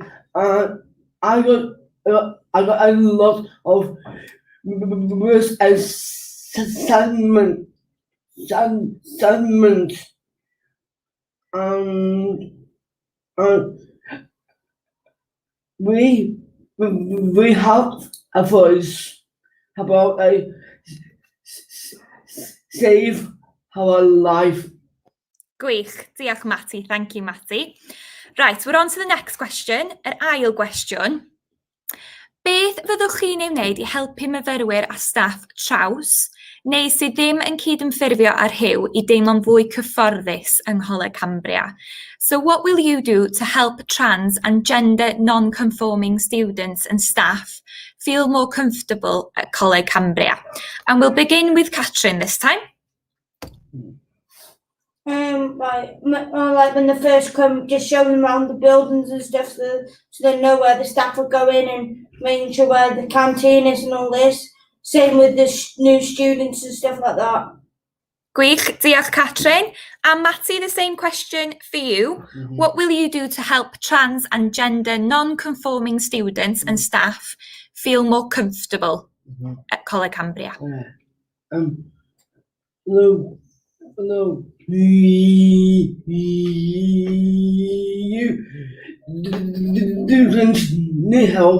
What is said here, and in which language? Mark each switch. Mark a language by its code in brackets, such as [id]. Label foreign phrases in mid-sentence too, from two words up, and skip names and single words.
[en] And I got a lot of risk assessment, and we have a voice about a save our life. [cy] Gwych. Diolch, Matty. [en] Thank you, Matty. Right, we're on to the next question. [cy] Yr ail gwestiwn. Beth fyddwch chi'n ei wneud I helpu myfyrwyr a staff traws, neu sydd ddim yn cydymffurfio ar Rhyw I deimlo'n fwy cyfforddus yng Ngholeg Cambria? [en] So what will you do to help trans and gender non-conforming students and staff feel more comfortable at Coleg Cambria? And we'll begin with Catrin this time. Like when they first come, just showing them around the buildings and stuff, so they know where the staff are going and making sure where the canteen is and all this. Same with the new students and stuff like that. [cy] Gwych, diolch Catrin. [en] And Matty, the same question for you. What will you do to help trans and gender non-conforming students and staff feel more comfortable at Coleg Cambria? Hello. You need help.